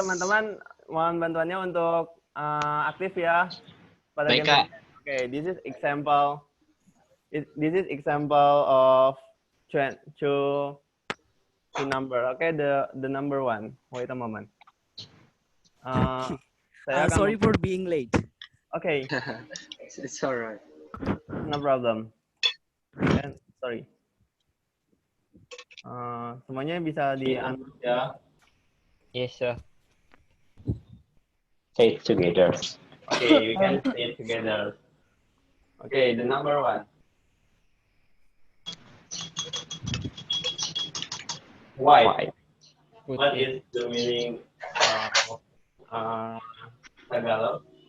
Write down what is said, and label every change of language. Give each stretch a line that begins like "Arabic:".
Indonesian: Oke, teman-teman, mohon bantuannya untuk aktif ya pada Baik, game. Kak.
English: Okay, this is example. This is example of two number. Okay, the number 1. Wait a moment. Sorry for being late. Okay. It's alright. No problem. Sorry.
Indonesian: Semuanya bisa di-unmute ya.
English: Yes, sir. Say it together. Okay, we can say it together. Okay, the number 1. Why? What is the meaning of Tagalog?